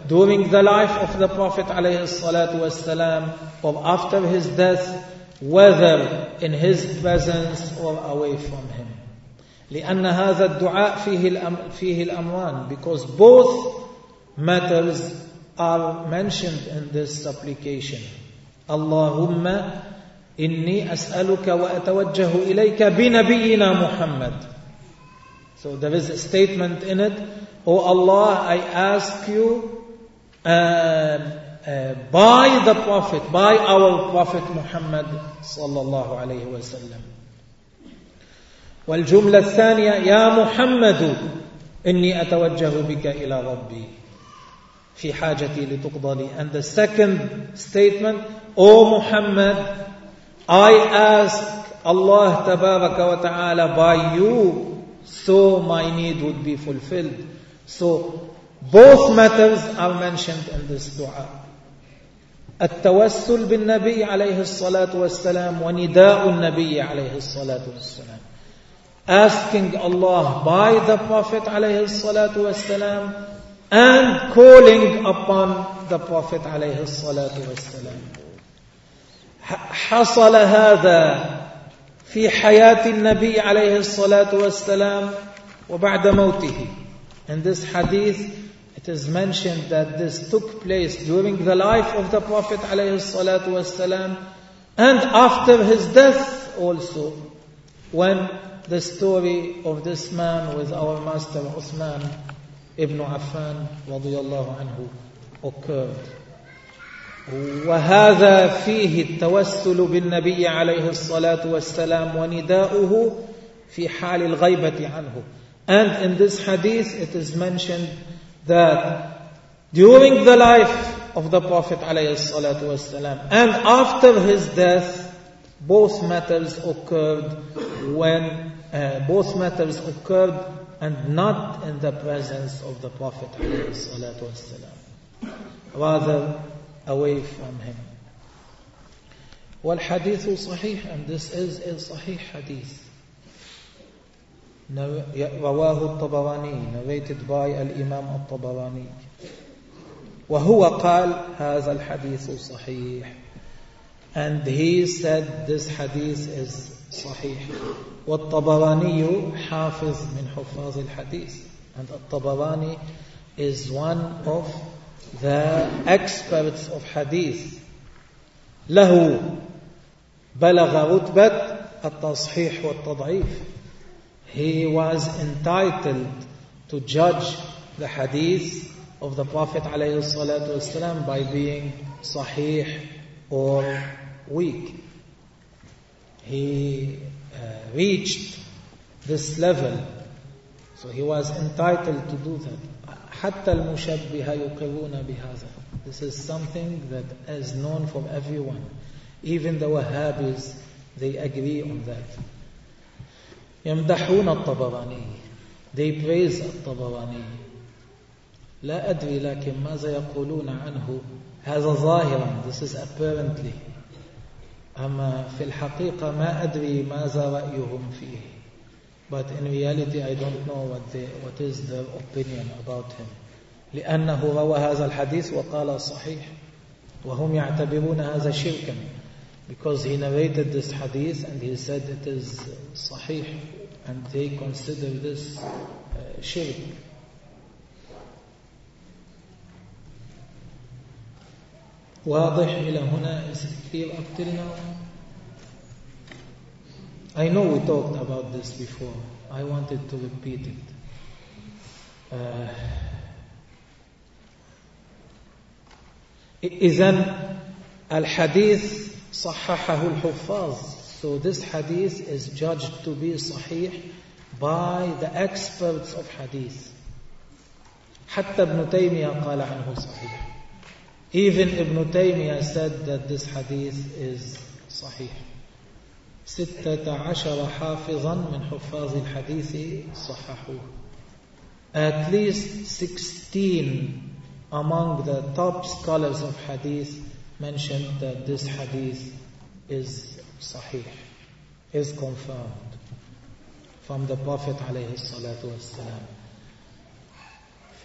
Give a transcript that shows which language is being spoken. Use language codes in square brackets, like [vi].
[en] during the life of the Prophet [ar] عليه الصلاة والسلام [en] or after his death, whether in his presence or away from him. [ar] لأن هذا الدعاء فيه الأمران, [en] because both matters are mentioned in this supplication. [ar] اللهم إني أسألك وأتوجه إليك بنبينا محمد. [en] So there is a statement in it. O Allah, I ask you by the Prophet, by our Prophet Muhammad [ar] صلى الله عليه وسلم. والجملة الثانية, يا محمد إني أتوجه بك إلى ربي في حاجتي لتقضى لي. [en] And the second statement, O Muhammad, I ask Allah [ar] تبارك وتعالى [en] by you, so my need would be fulfilled. So both matters are mentioned in this dua. [ar] التوسل بالنبي عليه الصلاة والسلام ونداء النبي عليه الصلاة والسلام. [en] Asking Allah by the Prophet [ar] عليه الصلاة والسلام [en] and calling upon the Prophet عليه الصلاة والسلام. [ar] حصل هذا في حياة النبي عليه الصلاة والسلام وبعد موته. [en] In this hadith, it is mentioned that this took place during the life of the Prophet [ar] عليه الصلاة والسلام [en] and after his death also, when the story of this man with our master Uthman ibn Affan [ar] رضي الله عنه [en] occurred. [ar] وهذا فيه التوسل بالنبي عليه الصلاة والسلام ونداؤه في حال الغيبة عنه. [en] And in this hadith it is mentioned that during the life of the Prophet [ar] عليه الصلاة والسلام [en] and after his death, both matters occurred when both matters occurred and not in the presence of the Prophet عليه الصلاة والسلام, rather away from him. [ar] والحديث صحيح, [en] and this is a [ar] صحيح حديث. رواه الطبراني, [en] narrated by [ar] الإمام الطبراني. وهو قال هذا الحديث صحيح. [en] And he said this hadith is صحيح. [ar] والطبراني حافظ من حفاظ الحديث. [en] And الطبراني is one of the experts of hadith. [ar] له بلغ رتبة التصحيح والتضعيف. [en] He was entitled to judge the hadith of the Prophet [ar] عليه الصلاة والسلام [en] by being sahih or weak. He reached this level, so he was entitled to do that. [ar] حتى المشبهة يقرون بهذا. [en] This is something that is known for everyone. Even the Wahhabis, they agree on that. [ar] يمدحون الطبراني. [en] They praise الطبراني. [ar] لا أدري لكن ماذا يقولون عنه. هذا ظاهرا. [en] This is apparently. [ar] أما في الحقيقة ما أدري ماذا رأيهم فيه. [en] But in reality I don't know what is their opinion about him. [ar] لأنه روى هذا الحديث وقال صحيح. وهم يعتبرون هذا شركا. [en] Because he narrated this hadith and he said it is صحيح. And they consider this shirk. [ar] واضح إلى هنا. [en] Is it clear up till now? I know we talked about this before. I wanted to repeat it. [ar] إذن الحديث صححه الحفاظ. [en] So this hadith is judged to be sahih by the experts of hadith. [ar] حتى ابن تيمية قال عنه صحيح. [en] Even ابن تيمية said that this hadith is صحيح. [ar] 16 حافظا من حفاظ الحديث صححوه. [en] At least 16 among the top scholars of hadith mentioned that this hadith is صحيح. Is confirmed from the Prophet [ar] عليه الصلاة والسلام. [en] ف